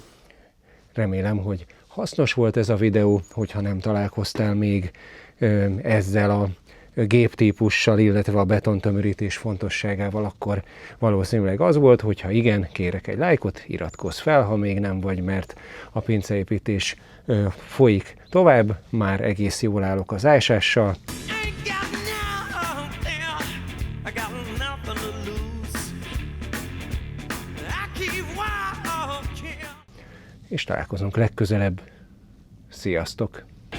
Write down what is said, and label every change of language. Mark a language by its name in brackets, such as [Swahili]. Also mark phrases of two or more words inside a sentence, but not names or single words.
[Hungarian] Remélem, hogy hasznos volt ez a videó, hogyha nem találkoztál még ezzel a géptípussal, illetve a betontömörítés fontosságával, akkor valószínűleg az volt, hogyha igen, kérek egy lájkot, iratkozz fel, ha még nem vagy, mert a pinceépítés folyik tovább, már egész jól állok az ásással. [English] Ain't got nothing, I got nothing to lose. I keep walking. [Hungarian] És találkozunk legközelebb. Sziasztok!